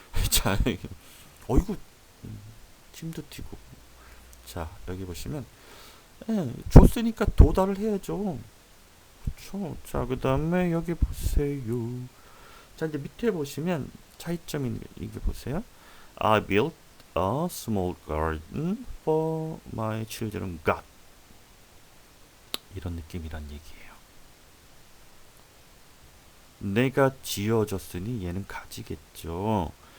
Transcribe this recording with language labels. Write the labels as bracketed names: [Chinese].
[Korean] 자, 어이구, 침도 튀고. 자, 여기 보시면 줬으니까 도달을 해야죠. 그쵸? 자, 그 다음에 여기 보세요. 자, 이제 밑에 보시면 차이점이 이게 보세요. [English] I built a small garden for my children got [Korean] 이런 느낌이란 얘기예요. 내가 지어줬으니 얘는 가지겠죠.